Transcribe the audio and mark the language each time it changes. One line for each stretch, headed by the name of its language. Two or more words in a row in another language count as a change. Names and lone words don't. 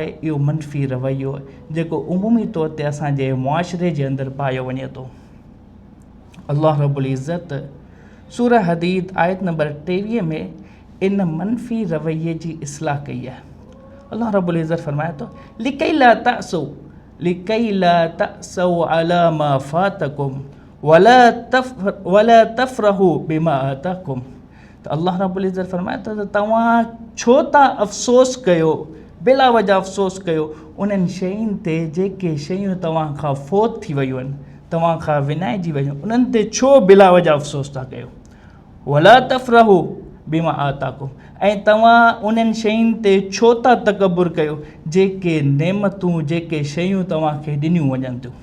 Sindhi: इहो मनफ़ी रवैयो जेको उमूमी तौर ते असांजे मुआशिरे जे अंदरि पायो वञे थो। अल्लाह रब्बुल इज़्ज़त सूरह हदीद आयत नंबर 23 में इन मनफ़ी रवैये जी इस्लाह कई आहे। अल्लाह रब्बुल इज़्ज़त फरमाए थो
Arabic: لكيلا تأسوا على ما فاتكم ولا تفرحوا بما آتاكم.
Sindhi: त अल्लाह रब्बुल इज़्ज़त फरमाए थो त तव्हां छो था अफ़सोस कयो, बिला वजह अफ़सोस कयो उन्हनि शयुनि ते जेके शयूं तव्हां खां फ़ौत थी वियूं आहिनि, तव्हां खां विञाइजी वियूं, उन्हनि ते छो बिला वजह अफ़सोस था कयो।
Arabic: ولا تفرحوا بما آتاكم,
Sindhi: ऐं तव्हां उन्हनि शयुनि ते छो था तकबुर कयो जेके नेमतूं, जेके शयूं तव्हांखे ॾिनियूं वञनि थियूं।